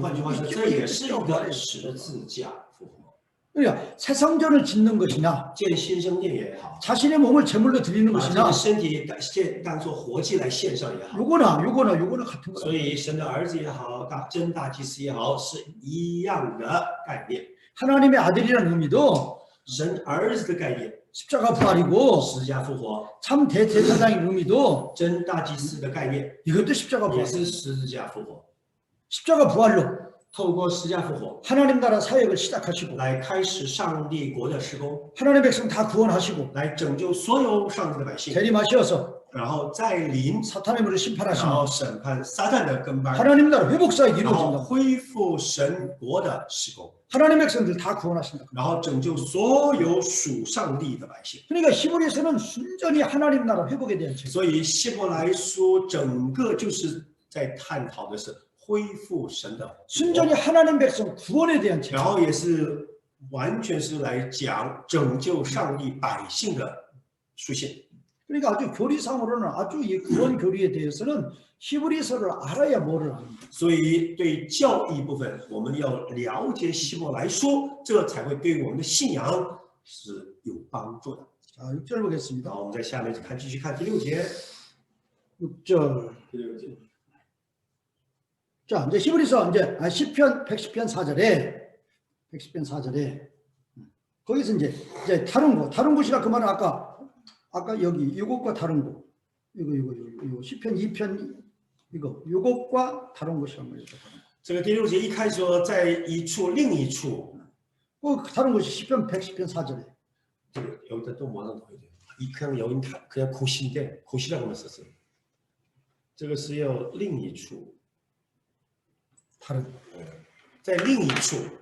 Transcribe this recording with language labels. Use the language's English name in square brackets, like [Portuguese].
[Chinese] 换句话说，这也是一个十字架复活。 [Korean] 그러니까 새 성전을 짓는 것이냐, [Chinese] 建新生殿也好， [Korean] 자신의 몸을 제물로 드리는 [Chinese] 把这 [Korean] 것이냐, [Chinese] 个身体当做活祭来献上也好， [Korean] 요거나 같은 [Chinese] 所 [Korean] 거야. [Chinese] 以神的儿子也好，真大祭司也好，是一样的概念。 [Korean] 하나님의 아들이라는 의미도 [Chinese] 神儿子的概念， [Korean] 십자가 부활이고 [Chinese] 十字架复活； [Korean] 참 대제사장의 의미도 [Chinese] 真大祭司的概念， [Korean] 이것도 십자가 [Chinese] 也 [Korean] 부활. [Chinese] 是十字架复活。 [Korean] 십자가 부활로 [Chinese] 透过十字架复活， [Korean] 하나님 나라 사역을 시작하시고 [Chinese] 来开始上帝国的施工， [Korean] 하나님의 백성 다 구원하시고 [Chinese] 来拯救所有上帝的百姓， [Korean] 재림하셔서 [Chinese] 然后再临， [Korean] 사탄의 물을 [Chinese] 然 [Korean] 심판하시는 [Chinese] 后审判撒旦的跟班， [Korean] 하나님 나라 회복 사역이 [Chinese] 然后 [Korean] 이루어진다. [Chinese] 恢复神国的施工， [Korean] 하나님 백성들 다 구원하신다. [Chinese] 然后拯救所有属上帝的百姓。 [Korean] 그러니까 히브리서는 순전히 하나님 나라 회복에 대한 책. [Chinese] 所以希伯来书整个就是在探讨的是恢复神的国， [Korean] 순전히 하나님 백성 구원에 대한 책. [Chinese] 然后也是完全是来讲拯救上帝百姓的书信。 [Korean] 그러니까 아주 교리상으로는 아주 이 구원 교리에 대해서는 히브리서를 알아야 뭐를 합니다. [Chinese] 所以对教义部分，我们要了解希伯来书，这才会对我们的信仰是有帮助的。 [Korean] 자, 6절 보겠습니다. [Chinese] 好，我们在下面继续看第六节。 [Korean] 6절. [Chinese] 第六节， [Korean] 자, 이제 히브리서 이제 시편 110편 4절에 4절에 거기서 이제 다른 곳이라 그 말은 아까 여기 이것과 다른 곳 이거 시편 2편 이것과 다른 곳이란 말이죠. [Chinese] 这个第六节一开始说在一处另一处， [Korean] 다른 곳이 시편 110편 4절에 这个여기다 또 뭐나 넣어야 돼? 그냥 여기 그냥 고시인데 고시라고만 썼어요. [Chinese] 这个是要另一处， [Korean] 다른 [Chinese] 在另一处。